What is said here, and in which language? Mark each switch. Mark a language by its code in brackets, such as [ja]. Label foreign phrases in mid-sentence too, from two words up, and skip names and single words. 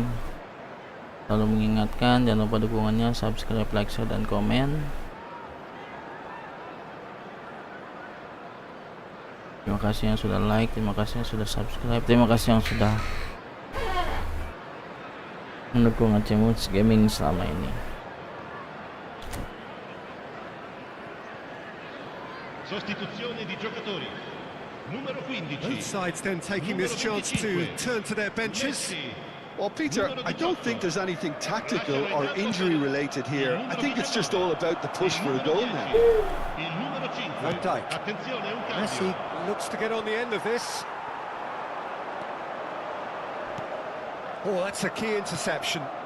[id] Selalu mengingatkan jangan lupa dukungannya, [en] subscribe, like, share, [id] dan komen. Terima kasih yang sudah like, terima kasih yang sudah subscribe, terima kasih yang sudah mendukung Acemus Gaming selama ini. [it] Sostituzione di giocatori. [en] Both sides then taking this chance to turn to their benches. Well, Peter, I don't think there's anything tactical or injury-related here. I think it's just all about the push for a goal now. Van Dijk. Messi looks to get on the end of this. Oh, that's a key interception.